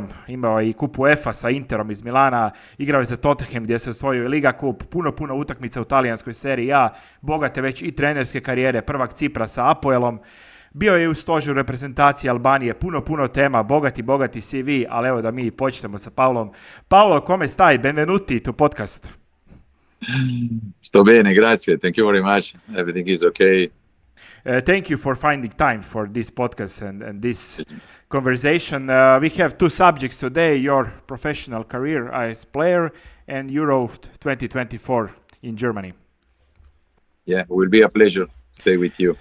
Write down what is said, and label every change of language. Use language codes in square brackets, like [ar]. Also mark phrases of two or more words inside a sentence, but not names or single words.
[hr] Imao je i kup UEFA sa Interom iz Milana, igrao je za Tottenham gdje se osvojio i Liga kup, puno utakmica u talijanskoj seriji A, bogate već i trenerske karijere, prvak Cipra sa Apoelom. Bio je u stožeru reprezentacije Albanije, puno tema, bogati CV, ali evo da mi počnemo sa Paolom. [it] Paolo, come stai? Benvenuti [en] to podcast. [it] Sto bene, grazie. [en] Thank you very much. Everything is okay. Thank you for finding time for this podcast and this conversation. We have two subjects today, your professional career as player and Euro 2024 in Germany. Yeah, it will be a pleasure to stay with you.